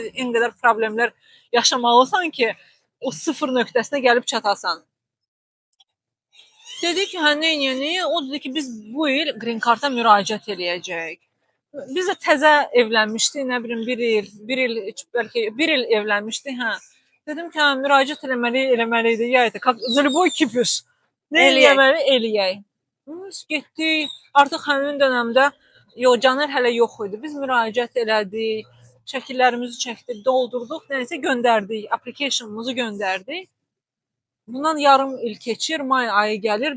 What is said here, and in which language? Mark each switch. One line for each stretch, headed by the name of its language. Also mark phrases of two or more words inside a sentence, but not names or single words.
Azerbaijani: En qədər problemlər yaşamalısan ki, o sıfır nöqtəsinə gəlib çatasan. Dedi ki, hə nə? O dedi ki, biz bu il Green Card'a müraciət eləyəcəyik. Biz də təzə evlənmişdik, nə bilim bəlkə bir il evlənmişdik, hə. Dedim ki, hə, müraciət eləməliydi. Yəni,
Russian: как за любой кипиш.
Azerbaijani: Nə eləyək? Biz getdik. Artıq həmin dövrdə Caner hələ yox idi. Biz müraciət elədik, şəkillərimizi çəkdik, doldurduq, nəyisə göndərdik, application'ımızı göndərdik. Bundan yarım il keçir, may ayı gəlir.